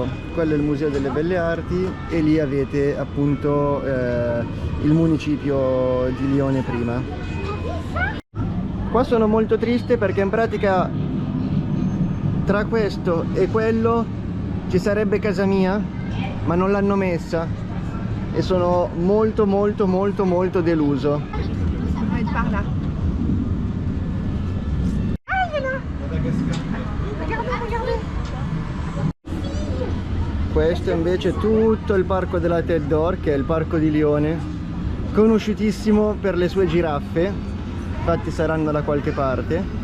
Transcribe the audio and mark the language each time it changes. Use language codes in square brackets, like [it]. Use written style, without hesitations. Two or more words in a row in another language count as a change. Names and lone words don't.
[it] Quello è il Museo delle Belle Arti e lì avete appunto il municipio di Lione prima. Qua sono molto triste perché in pratica tra questo e quello ci sarebbe casa mia, ma non l'hanno messa e sono molto deluso. [fr] Par là. Ah, il y en a. Regardez. [it] Questo invece è tutto il parco della Tête d'Or, che è il parco di Lione, conosciutissimo per le sue giraffe, infatti saranno da qualche parte.